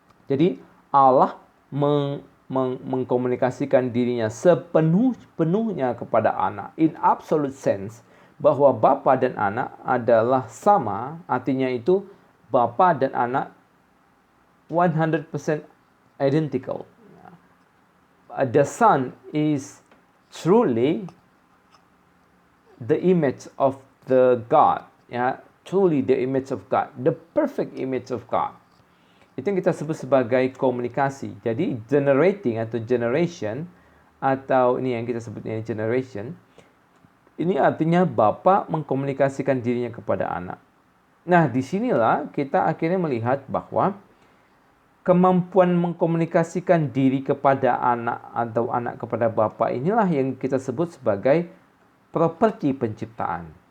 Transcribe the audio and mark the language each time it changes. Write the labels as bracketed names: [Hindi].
[Indonesian] Jadi Allah mengkomunikasikan dirinya sepenuhnya kepada anak, [English] in absolute sense, [Indonesian] bahwa bapa dan anak adalah sama, artinya itu bapa dan anak 100% identical. [English] The Son is truly the image of the God, ya, truly the image of God, the perfect image of God. [Indonesian] Itu yang kita sebut sebagai komunikasi. Jadi generating atau generation, atau ini yang kita sebutnya generation, ini artinya bapa mengkomunikasikan dirinya kepada anak. Nah, disinilah kita akhirnya melihat bahwa kemampuan mengkomunikasikan diri kepada anak atau anak kepada bapa inilah yang kita sebut sebagai properti penciptaan.